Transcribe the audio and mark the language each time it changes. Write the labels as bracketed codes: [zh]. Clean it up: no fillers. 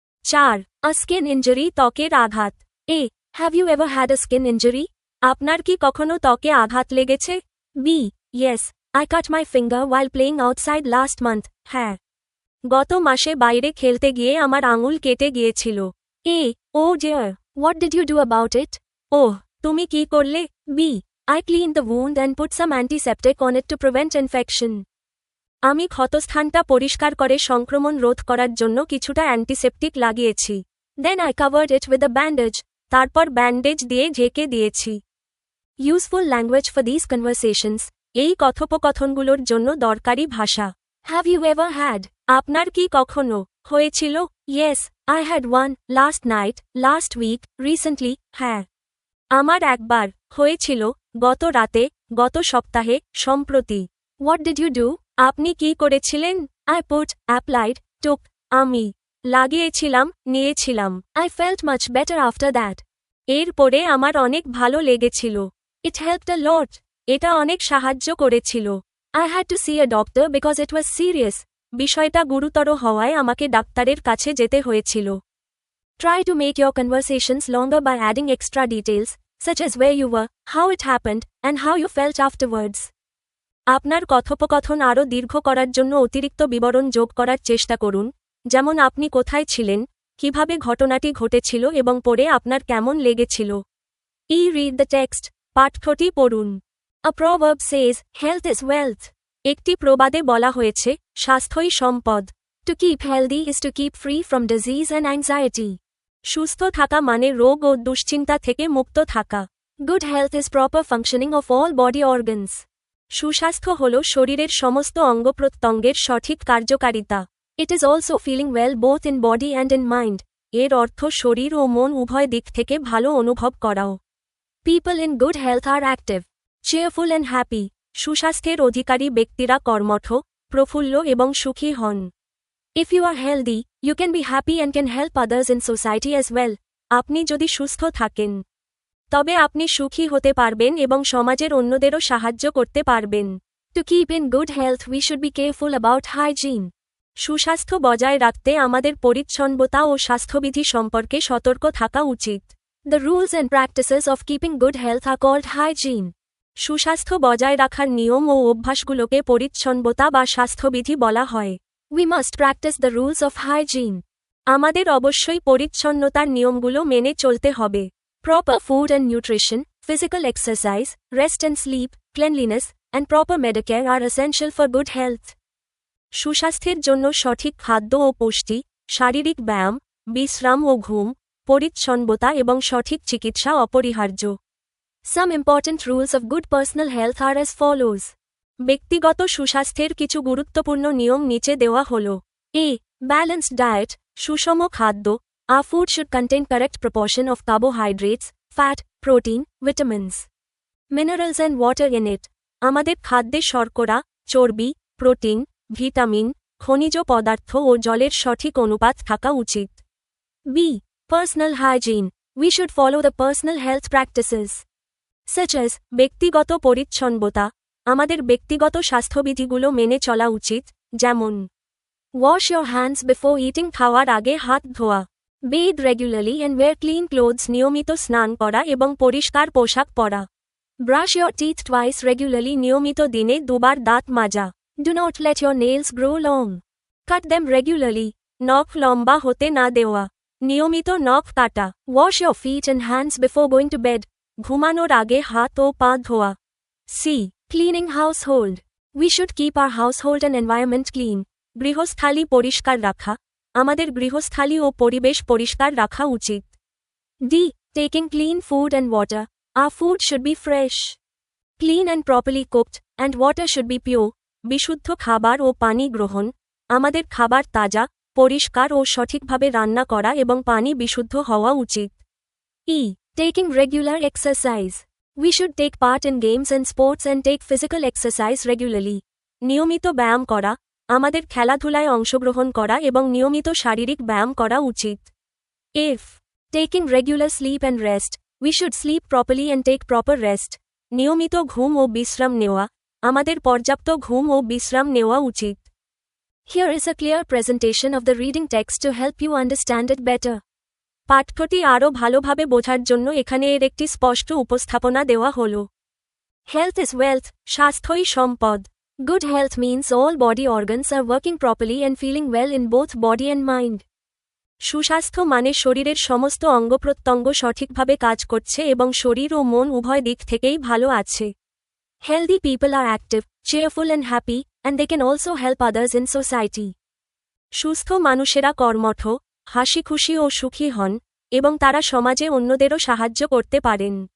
[en] 4 a skin injury [bn] ত্বকের আঘাত। [en] A have you ever had a skin injury? [bn] আপনার কি কখনো ত্বকে আঘাত লেগেছে? [en] B yes, I cut my finger while playing outside last month. [bn] হ্যাঁ, গত মাসে বাইরে খেলতে গিয়ে আমার আঙুল কেটে গিয়েছিল। [en] A oh dear, what did you do about it? [bn] ওহ, তুমি কি করলে? [en] B I clean the wound and put some antiseptic on it to prevent infection. [bn] আমি ক্ষতস্থানটা পরিষ্কার করে সংক্রমণ রোধ করার জন্য কিছুটা অ্যান্টিসেপ্টিক লাগিয়েছি। [en] Then I covered it with a bandage. [bn] তারপর ব্যান্ডেজ দিয়ে ঢেকে দিয়েছি। [en] Useful language for this conversations. [bn] এই কথোপকথনগুলোর জন্য দরকারি ভাষা। [en] Have you ever had? [bn] আপনার কি কখনো হয়েছিল? [en] Yes, I had one last night, last week, recently. [bn] হ্যাঁ, আমার একবার হয়েছিল গত রাতে, গত সপ্তাহে, সম্প্রতি। [en] What did you do? [bn] আপনি কি করেছিলেন? [en] I put applied took. [bn] আমি লাগিয়েছিলাম, নিয়েছিলাম। [en] I felt much better after that. [bn] এরপরে আমার অনেক ভালো লেগেছিল। [en] It helped a lot. [bn] এটা অনেক সাহায্য করেছিল। [en] I had to see a doctor because it was serious. [bn] বিষয়টা গুরুতর হওয়ায় আমাকে ডাক্তারের কাছে যেতে হয়েছিল। [en] Try to make your conversations longer by adding extra details, such as where you were, how it happened, and how you felt afterwards. [bn] আপনার কথোপকথন আরও দীর্ঘ করার জন্য অতিরিক্ত বিবরণ যোগ করার চেষ্টা করুন, যেমন আপনি কোথায় ছিলেন, কিভাবে ঘটনাটি ঘটেছিল এবং পরে আপনার কেমন লেগেছিল। [en] Read the text. [bn] পাঠ্যটি পড়ুন। [en] A proverb says, health is wealth. [bn] একটি প্রবাদে বলা হয়েছে, স্বাস্থ্যই সম্পদ। [en] To keep healthy is to keep free from disease and anxiety. [bn] সুস্থ থাকা মানে রোগ ও দুশ্চিন্তা থেকে মুক্ত থাকা। [en] Good health is proper functioning of all body organs. [bn] সুস্বাস্থ্য হল শরীরের সমস্ত অঙ্গপ্রত্যঙ্গের সঠিক কার্যকারিতা। [en] It is also feeling well both in body and in mind. [bn] এর অর্থ শরীর ও মন উভয় দিক থেকে ভালো অনুভব করাও। [en] People in good health are active, cheerful and happy. [bn] সুস্বাস্থ্যের অধিকারী ব্যক্তিরা কর্মঠ, প্রফুল্ল এবং সুখী হন। [en] If you are healthy, you can be happy and can help others in society as well. [bn] আপনি যদি সুস্থ থাকেন, তবে আপনি সুখী হতে পারবেন এবং সমাজের অন্যদেরও সাহায্য করতে পারবেন। [en] To keep in good health we should be careful about hygiene. [bn] সুস্বাস্থ্য বজায় রাখতে আমাদের পরিচ্ছন্নতা ও স্বাস্থ্যবিধি সম্পর্কে সতর্ক থাকা উচিত। [en] The rules and practices of keeping good health are called hygiene. [bn] সুস্বাস্থ্য বজায় রাখার নিয়ম ও অভ্যাসগুলোকে পরিচ্ছন্নতা বা স্বাস্থ্যবিধি বলা হয়। [en] We must practice the rules of hygiene. [bn] আমাদের অবশ্যই পরিচ্ছন্নতার নিয়মগুলো মেনে চলতে হবে। [en] Proper food and nutrition, physical exercise, rest and sleep, cleanliness, and proper medicare are essential for good health. [bn] সুস্বাস্থ্যের জন্য সঠিক খাদ্য ও পুষ্টি, শারীরিক ব্যায়াম, বিশ্রাম ও ঘুম, পরিচ্ছন্নতা এবং সঠিক চিকিৎসা অপরিহার্য। [en] Some important rules of good personal health are as follows. [bn] ব্যক্তিগত সুস্বাস্থ্যের কিছু গুরুত্বপূর্ণ নিয়ম নিচে দেওয়া হল। A. [en] Balanced diet, [bn] সুষম খাদ্য। [en] Our food should contain correct proportion of carbohydrates, fat, protein, vitamins, minerals and water in it. [bn] আমাদের খাদ্যে শর্করা, চর্বি, প্রোটিন, ভিটামিন, খনিজ পদার্থ ও জলের সঠিক অনুপাত থাকা উচিত। [en] B. Personal hygiene. We should follow the personal health practices such as [bn] ব্যক্তিগত পরিচ্ছন্নতা। আমাদের ব্যক্তিগত স্বাস্থ্যবিধিগুলো মেনে চলা উচিত, যেমন [en] wash your hands before eating, [bn] খাওয়ার আগে হাত ধোয়া। [en] bathe regularly and wear clean clothes, [bn] নিয়মিত স্নান করা এবং পরিষ্কার পোশাক পরা। [en] brush your teeth twice regularly, [bn] নিয়মিত দিনে দুবার দাঁত মাজা। [en] do not let your nails grow long, cut them regularly, [bn] নখ লম্বা হতে না দেওয়া। নিয়মিত নখ কাটা। [en] wash your feet and hands before going to bed, [bn] ঘুমানোর আগে হাত ও পা ধোয়া। [en] C. Cleaning household. We should keep our household and environment clean. [bn] গৃহস্থালী পরিষ্কার রাখা। আমাদের গৃহস্থালী ও পরিবেশ পরিষ্কার রাখা উচিত। [en] D. Taking clean food and water. Our food should be fresh, clean and properly cooked, and water should be pure. [bn] বিশুদ্ধ খাবার ও পানি গ্রহণ। আমাদের খাবার তাজা, পরিষ্কার ও সঠিকভাবে রান্না করা এবং পানি বিশুদ্ধ হওয়া উচিত। [en] E. Taking regular exercise. We should take part in games and sports and take physical exercise regularly. [bn] নিয়মিত ব্যায়াম করা। আমাদের খেলাধুলায় অংশগ্রহণ করা এবং নিয়মিত শারীরিক ব্যায়াম করা উচিত। [en] If. Taking regular sleep and rest. We should sleep properly and take proper rest. [bn] নিয়মিত ঘুম ও বিশ্রাম নেওয়া। আমাদের পর্যাপ্ত ঘুম ও বিশ্রাম নেওয়া উচিত। [en] Here is a clear presentation of the reading text to help you understand it better. [bn] পাঠ্যটি আরও ভালোভাবে বোঝার জন্য এখানে এর একটি স্পষ্ট উপস্থাপনা দেওয়া হল। [en] Health is wealth. [bn] স্বাস্থ্যই সম্পদ। [en] Good health means all body organs are working properly and feeling well in both body and mind. [bn] সুস্বাস্থ্য মানে শরীরের সমস্ত অঙ্গপ্রত্যঙ্গ সঠিকভাবে কাজ করছে এবং শরীর ও মন উভয় দিক থেকেই ভালো আছে। [en] Healthy people are active, cheerful and happy, and they can also help others in society. [bn] সুস্থ মানুষেরা কর্মঠ, হাসিখুশি ও সুখী হন, এবং তারা সমাজে অন্যদেরও সাহায্য করতে পারেন।